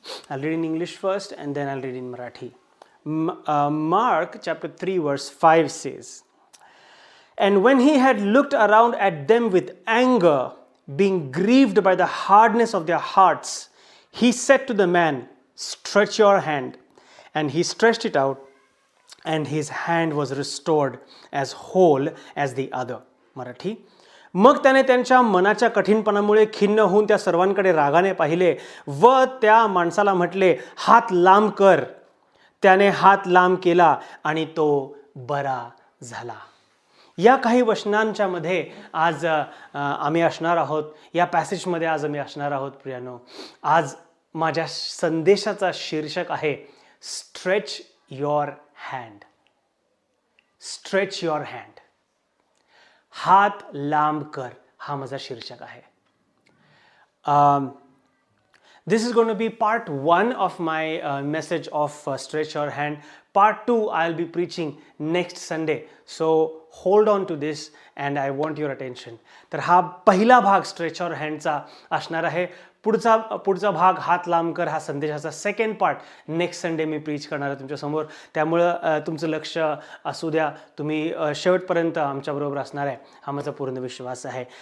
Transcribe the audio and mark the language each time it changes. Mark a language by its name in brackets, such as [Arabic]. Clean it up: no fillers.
[English] I'll read in English first and then I'll read in Marathi. Mark chapter 3 verse 5 says, "And when he had looked around at them with anger, being grieved by the hardness of their hearts, he said to the man, Stretch your hand. And he stretched it out, and his hand was restored as whole as the other." Marathi. [Marathi] मग त्याने त्यांच्या मनाच्या कठीणपणामुळे खिन्न होऊन त्या सर्वांकडे रागाने पाहिले व त्या माणसाला म्हटले, हात लांब कर. त्याने हात लांब केला आणि तो बरा झाला. या काही वचनांच्या मध्ये आज आम्ही असणार आहोत. या पॅसेजमध्ये आज आम्ही असणार आहोत प्रियानो. आज माझ्या संदेशाचा शीर्षक आहे [English] Stretch your hand. Stretch your hand. [Marathi] हात लांब कर, हा माझा शीर्षक आहे. [English] This is going to be part 1 of my message of Stretch Your Hand. Part 2 I'll be preaching next Sunday. So hold on to this and I want your attention. [Marathi] तर हा पहिला भाग Stretch Your Handचा असणार आहे. पुढचा भाग हात लांब कर हा संदेशाचा [English] second part next Sunday [Marathi] मी प्रीच करणार आहे तुमच्यासमोर. त्यामुळं तुमचं लक्ष असू द्या. तुम्ही शेवटपर्यंत आमच्याबरोबर असणार आहे हा माझा पूर्ण विश्वास आहे.